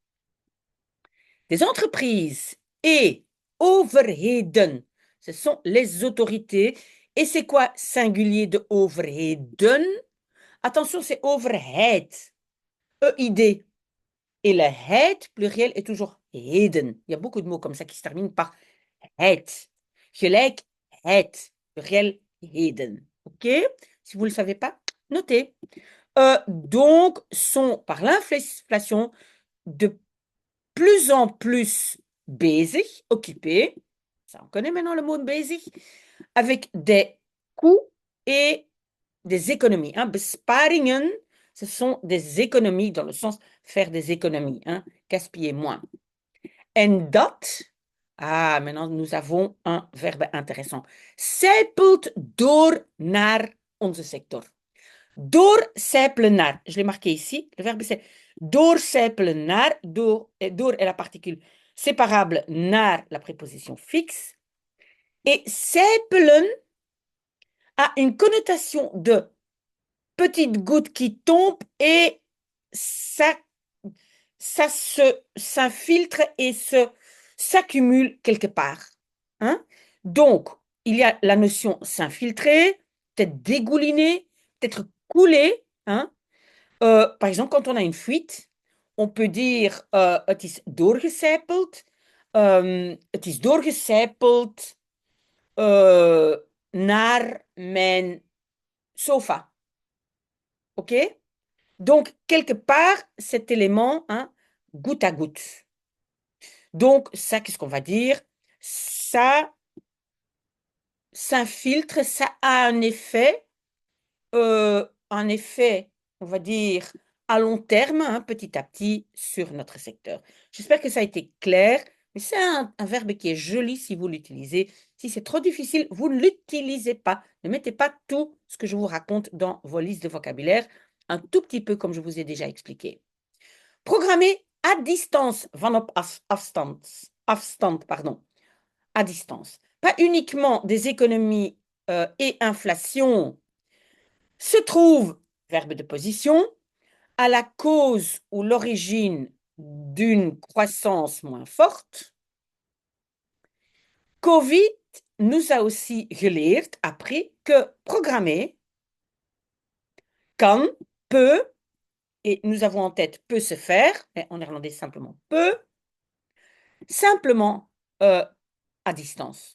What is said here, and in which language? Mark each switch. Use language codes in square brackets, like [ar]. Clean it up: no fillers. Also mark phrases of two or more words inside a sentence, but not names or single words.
[fr] Des entreprises et overheden, ce sont les autorités. Et c'est quoi singulier de overheden? Attention, c'est overheid. E-I-D. Et le heid, pluriel, est toujours heden. Il y a beaucoup de mots comme ça qui se terminent par heid. Gelijkheid, pluriel, heden. OK? Si vous ne le savez pas, notez. Donc, sont par l'inflation de plus en plus bezig, occupés, ça on connaît maintenant le mot bezig, avec des coûts et des économies. Hein. Besparingen, ce sont des économies dans le sens faire des économies, hein, gaspiller moins. [nl] En dat, [fr] maintenant nous avons un verbe intéressant. [nl] Zijpelt door naar onze sector. Doorcijpelen naar, [fr] je l'ai marqué ici, le verbe c'est [nl] doorcijpelen naar, [fr] door est la particule séparable naar la préposition fixe. Et zijpelen a une connotation de petite goutte qui tombe et ça s'infiltre et s'accumule quelque part. Hein? Donc, il y a la notion s'infiltrer, peut-être dégouliner, peut-être couler. Hein? Par exemple, quand on a une fuite, on peut dire [nl] het is doorgecijpeld. Het is doorgecijpeld euh, naar mijn sofa. [fr] OK? Donc, quelque part, cet élément, hein, goutte à goutte. Donc, ça, qu'est-ce qu'on va dire? Ça s'infiltre, ça a un effet, on va dire, à long terme, hein, petit à petit, sur notre secteur. J'espère que ça a été clair, mais c'est un verbe qui est joli si vous l'utilisez. Si c'est trop difficile, vous ne l'utilisez pas. Ne mettez pas tout ce que je vous raconte dans vos listes de vocabulaire, un tout petit peu comme je vous ai déjà expliqué. Programmer à distance, [nl] van op afstand, [fr] pardon, à distance. Pas uniquement des économies et inflation se trouve, verbe de position, à la cause ou l'origine d'une croissance moins forte. Covid nous a aussi geleerd, appris que programmer kan, peut, et nous avons en tête peut se faire, mais en néerlandais simplement peut, simplement à distance.